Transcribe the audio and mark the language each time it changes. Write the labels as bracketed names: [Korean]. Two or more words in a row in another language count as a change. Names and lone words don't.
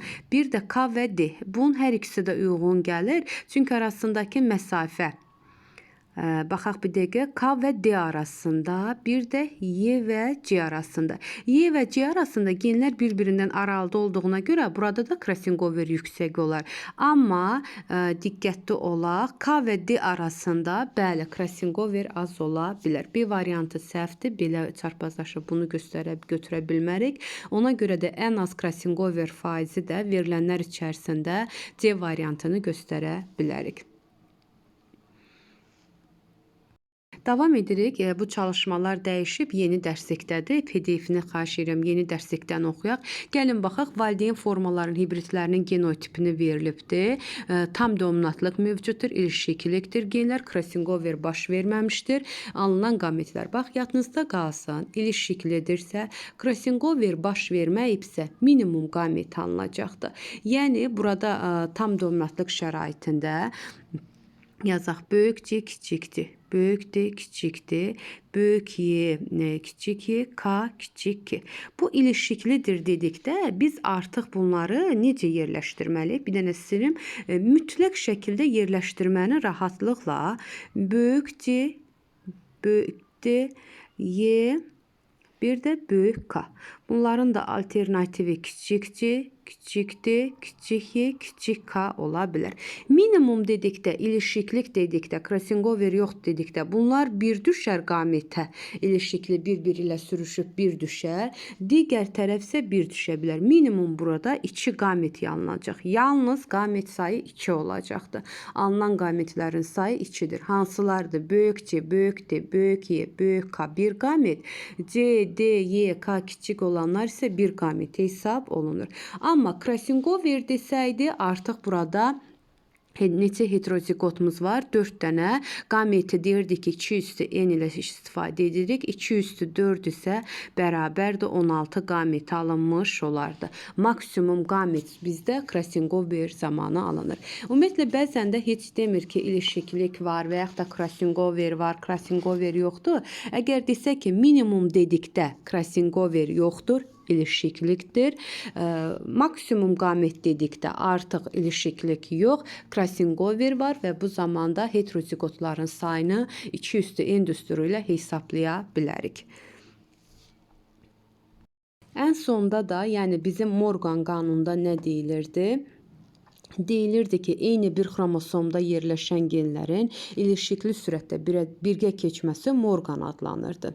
[Azerbaijani] Bir də K və D. Bunun hər ikisi də uyğun gəlir. Çünki arasındakı məsafə Baxaq bir dəqiqə. K və D arasında, bir də Y və C arasında. Y və C arasında genlər bir-birindən aralıda olduğuna görə burada da [English] crossing over [Azerbaijani] yüksək olar. Amma diqqətli olaq. K və D arasında bəli [English] crossing over [Azerbaijani] az ola bilər. B variantı səhvdir. Belə çarpazlaşıb bunu götürə bilmərik. Ona görə də ən az [English] crossing over [Azerbaijani] faizi də verilənlər içərisində C variantını göstərə bilərik. Davam edirik. Bu çalışmalar dəyişib, yeni dərslikdədir. PDF-ni xahiş edirəm, yeni dərslikdən oxuyaq. Gəlin baxaq, valideyn formaların hibridlərinin genotipini verilibdir. Tam dominantlıq mövcuddur, ilişkilikdir. Genlər [English] crossing over [Azerbaijani] baş verməmişdir. Alınan qametlər. Bax, yadınızda qalsın, ilişkilidirsə, [English] crossing over [Azerbaijani] baş verməyibsə, minimum qamet alınacaqdır. Yəni, burada tam dominantlıq şəraitində yazaq, böyük C kiçikdir. Böyük D kiçikdir. Böyük Y kiçik Y, K kiçik K. Bu ilişkilidir dedikdə biz artıq bunları necə yerləşdirməliyik? Bir dənə istəyirəm. Mütləq şəkildə yerləşdirməni rahatlıqla böyük C, böyük D, Y, bir də böyük K. Bunların da alternativi kiçik C, kiçik D, kiçik Y, kiçik K ola bilər. Minimum dedikdə, ilişiklik dedikdə, [English] crossing over [Azerbaijani] yox dedikdə bunlar bir düşər qamətə. İlişikli bir-biri ilə sürüşüb bir düşər. Digər tərəf isə bir düşə bilər. Minimum burada 2 qamət alınacaq. Yalnız qamət sayı 2 olacaqdır. Alınan qamətlərin sayı 2-dir. Hansılardır? Böyük C, böyük D, böyük Y, böyük K bir qamət. C, D, Y, K kiçik olanlar isə bir qamət hesab olunur. Amma [English] crossing over [Azerbaijani] desəydi artıq burada neçə heterozigotumuz var? 4 dənə. Qameti deyirdik ki, 2 üstü n ilə istifadə edirik. 2 üstü 4 isə bərabərdir 16 qameti alınmış olardı. Maksimum qamet bizdə [English] crossing over [Azerbaijani] zamanı alınır. Ümumiyyətlə, bəzən də heç demir ki, ilişkilik var və yaxud da [English] crossing over [Azerbaijani] var, [English] crossing over [Azerbaijani] yoxdur. Əgər desək ki, minimum dedikdə [English] crossing over [Azerbaijani] yoxdur, ilişkilikdir. Maksimum qamət dedikdə artıq ilişkilik yox, [English] crossing over [Azerbaijani] var və bu zamanda heterozigotların sayını 2 üstü n düsturu ilə hesablaya bilərik. Ən sonda da, yəni bizim Morgan qanununda nə deyilirdi? Deyilirdi ki, eyni bir xromosomda yerləşən genlərin ilişkili sürətdə birgə keçməsi Morgan adlanırdı.